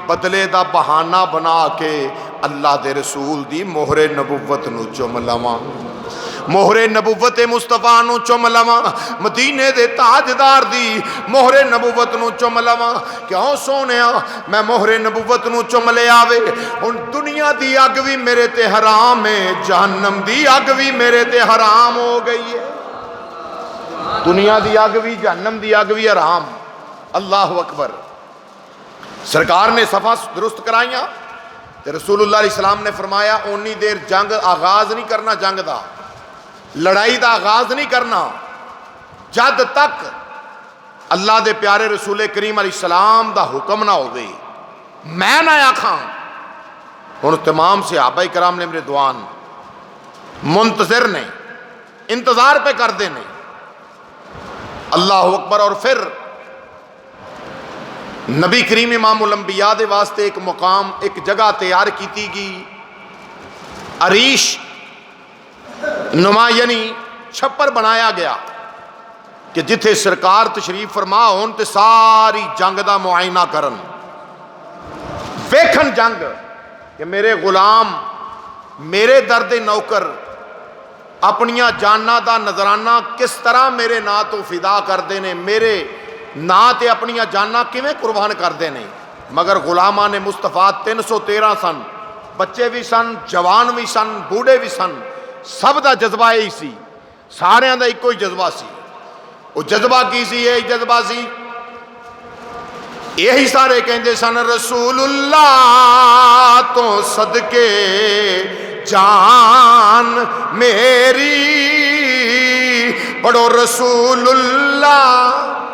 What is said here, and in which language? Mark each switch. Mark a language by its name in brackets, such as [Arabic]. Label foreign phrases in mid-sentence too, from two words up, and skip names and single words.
[Punjabi] بدلے دا بہانہ بنا کے اللہ دے رسول دی مہر نبوت نو چم لواں، مہر نبوت مصطفیٰ نو چم لواں، مدینے دے تاجدار دی مہر نبوت نو چم لواں۔ کیوں سونیا میں مہر نبوت نو چم لے آوے، ہن دنیا دی اگ بھی میرے تے حرام ہے، جہنم دی اگ بھی میرے تے حرام ہو گئی ہے، دنیا دی اگ بھی جہنم دی اگ بھی حرام۔ [Arabic] اللہ اکبر۔ [Punjabi] سرکار نے صفحہ درست کرائیاں تے رسول اللہ [Arabic] علیہ السلام [Punjabi] نے فرمایا اونی دیر جنگ آغاز نہیں کرنا، جنگ دا لڑائی دا آغاز نہیں کرنا جد تک اللہ دے پیارے رسول کریم [Arabic] علیہ السلام [Punjabi] دا حکم نہ ہو گئی، میں نہ آکھاں۔ ہن تمام صحابہ کرام نے رضوان منتظر نے، انتظار پہ کر دے نے۔ [Arabic] اللہ اکبر۔ [Punjabi] اور پھر نبی کریم امام الانبیاء دے واسطے ایک مقام، ایک جگہ تیار کیتی گئی، عریش نما یعنی چھپر بنایا گیا کہ جتھے سرکار تشریف فرما ہون تے ساری جنگ دا معائنہ کرن، ویکھن جنگ کہ میرے غلام، میرے درد نوکر اپنیاں جاناں دا نظرانہ کس طرح میرے نا تو فدا کردے نے، میرے نا تے اپنیاں جاناں کیویں قربان کردے نے۔ مگر غلامان مصطفیٰ 313 سن، بچے بھی سن، جوان بھی سن، بوڑھے بھی سن، سب دا جذبہ یہی سی، سارے دا ایک کوئی جذبہ سی۔ وہ جذبہ کی سی؟ یہی جذبہ سی، یہی سارے کہندے سن رسول اللہ تو صدقے جان میری، پڑھو رسول اللہ۔